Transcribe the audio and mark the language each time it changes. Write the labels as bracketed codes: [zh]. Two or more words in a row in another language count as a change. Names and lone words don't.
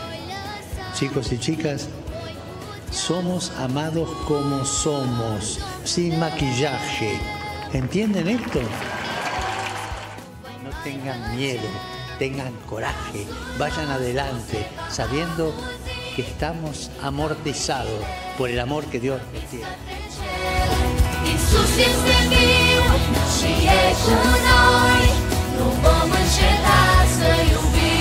[es] Chicos y chicas, somos amados como somos, sin maquillaje. ¿Entienden esto? No tengan miedo, tengan coraje, vayan adelante, sabiendo que estamos amortizados por el amor que Dios nos tiene. [ro] Iisus este viu și e cu noi, nu vom înceta să iubim.